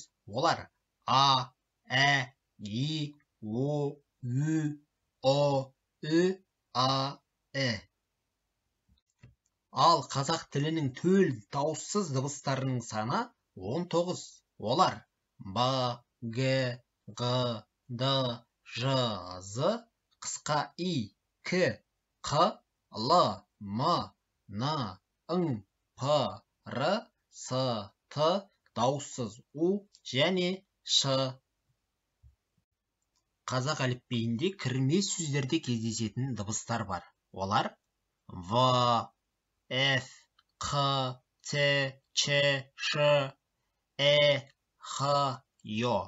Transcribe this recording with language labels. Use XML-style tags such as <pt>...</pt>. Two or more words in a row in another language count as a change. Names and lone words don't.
<kk>Олар А, Ә, И, О, Ү, О, Ү, А, Ә. Ал қазақ тілінің төл дауыссыз дыбыстарының саны 19. Олар Б, Г, Г, Д, Ж, З, қысқа И, К, Қ, Л, М, Н, Ң, П, Р, С, Т, дауыссыз У және Ш. Қазақ әліпбиінде кірме сөздерде кездесетін дыбыстар бар. Олар В, Ф, Қ, Ц, Ч, Ш, Ә, Х, Ё.</kk>